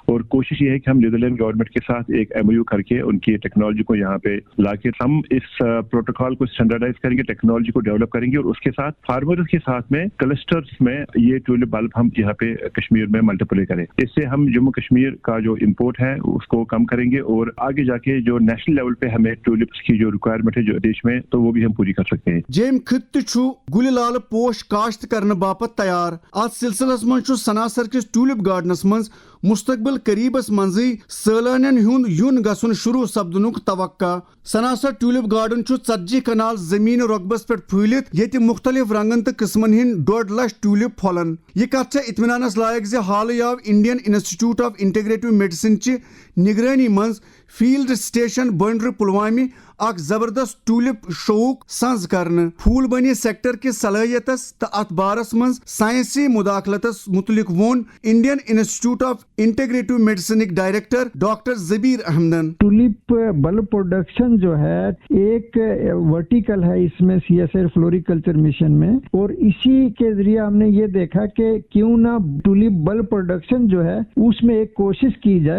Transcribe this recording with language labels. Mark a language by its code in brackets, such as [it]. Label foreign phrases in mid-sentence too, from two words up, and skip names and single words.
[hi] और कोशिश ये है कि हम नीदरलैंड गवर्नमेंट के साथ एक MOU करके उनकी टेक्नोलॉजी को यहाँ पे लाके हम इस प्रोटोकॉल को स्टैंडर्डाइज करेंगे, टेक्नोलॉजी को डेवलप करेंगे और उसके साथ फार्मर्स के साथ में क्लस्टर्स में ये [en] tulip bulb [hi] हम यहाँ पे कश्मीर में मल्टीप्लाई करें। इससे हम जम्मू कश्मीर का जो इम्पोर्ट है उसको कम करेंगे और आगे जाके जो [en] national level [hi] पे हमें ट्यूलिप्स की जो रिक्वायरमेंट है जो देश में, तो वो भी हम पूरी कर सकते हैं। [ks] जेम खित्ते छु गुल लाल पोश काश्त करने बापत तैयार। आज सिलसिलस मन छु सनासर किस ट्यूलिप गार्डनस मंज मुस्तकबिल करीबस मंजी सैलानियन हुंद युन गसन शुरू सपदनुक तवक्का। सनासर ट्यूलिप गार्डन छु 40 कनाल जमीन रकबस पे फूलित येति मुख्तलिफ रंगन तो किस्मन हिंद 1.5 लाख ट्यूलिप फलन। ये कथ इत्मीनानस लायक जे हाल आव इंडियन इंस्टीट्यूट ऑफ इंटीग्रेटिव मेडिसिन ची निगरानी मंज फील्ड स्टेशन बंडर पुलवामी अख जबरदस्त ट्यूलिप शौक संज करने। फूल बनी सेक्टर के सलाहियतस तो अत बारस मंज साइंसी मुदाखलतस मुतलिक वोन इंडियन इंस्टीट्यूट ऑफ इंटीग्रेटिव मेडिसिन डायरेक्टर डॉक्टर जबीर अहमदन। [en] tulip bulb production [hi] जो है एक वर्टिकल है इसमें CSIR फ्लोरिकल्चर मिशन में, और इसी के जरिए हमने ये देखा कि क्यों ना [en] tulip bulb production [hi] जो है उसमें एक कोशिश की जाए।